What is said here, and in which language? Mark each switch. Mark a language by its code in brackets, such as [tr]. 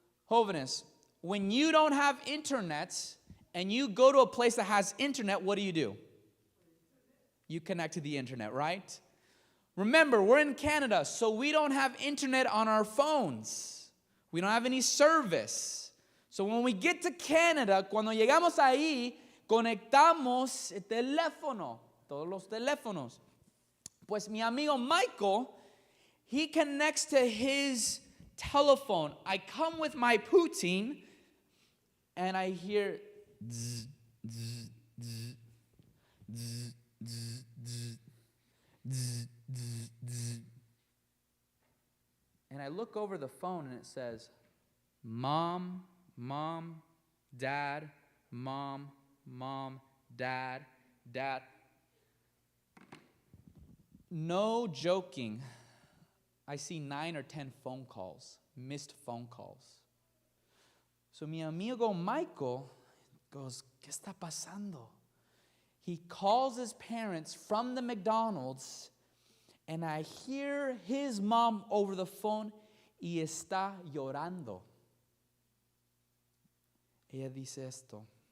[en] Jóvenes, when you don't have internet and you go to a place that has internet, what do? You connect to the internet, right? Remember, we're in Canada, so we don't have internet on our phones. We don't have any service. So when we get to Canada, [es] cuando llegamos ahí, conectamos el teléfono, todos los teléfonos. Pues mi amigo [en] Michael, he connects to his telephone. I come with my poutine, and I hear zzz, zzz, zzz, zzz, zzz, zzz, zzz, zzz, zzz. And I look over the phone, and it says, Mom, Mom, Dad, Mom, Mom, Dad, Dad. No joking. I see 9 or 10 phone calls, missed phone calls. [es] So mi amigo Michael goes, ¿Qué está pasando? [en] He calls his parents from the McDonald's, and I hear his mom over the phone [es] y está llorando. Ella dice esto.